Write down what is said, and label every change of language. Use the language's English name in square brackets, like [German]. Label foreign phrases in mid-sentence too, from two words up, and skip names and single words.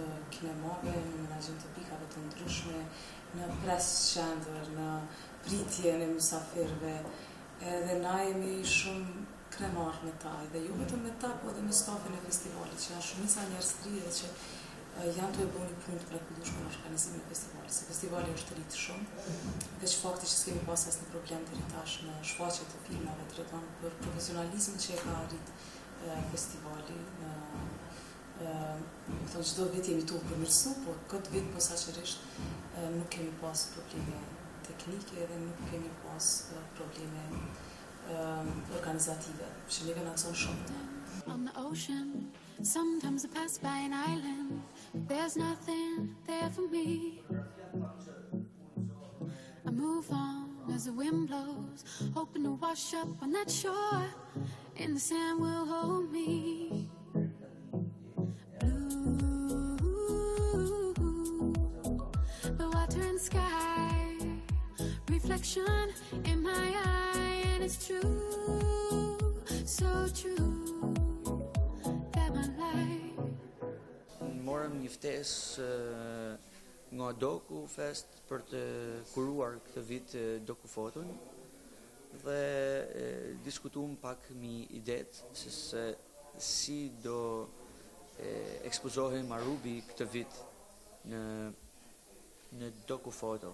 [Albanian] kinemave, në menaxhim të pikave të ndryshme, në pres qendër, në pritje në mysafirëve, edhe na jemi shumë krenar me ta, dhe jo vetëm me ta, po edhe me stafin e festivalit, që janë shumica njerëz të ri që janë të e bënë një punë të mrekullueshme në organizimin e festivalit, se festivali është rritë shumë, dhe që fakti që s'kemi pas asnjë problem deri tash në shfaqje të filmave tregon për profesionalizmin që e ka arrit festivali. Çdo vit jemi tu përmirësu, po këtë vit posaçërisht nuk kemi pas probleme teknike dhe nuk kemi pas probleme organizative, që neve na çon shumë. [English] On the ocean, sometimes I pass by an island, there's nothing there for me. I move on as the wind blows, hoping to wash up on that shore, and the sand will hold me. Blue, the water and sky, reflection in my eye, and it's true, so true. [Albanian] Morëm një ftesë nga DOKUFEST për të kuruar këtë vit DOKUFOTON dhe diskutuam pak mi idetë se si do ekspozohej Marubi këtë vit në DOKUFOTO.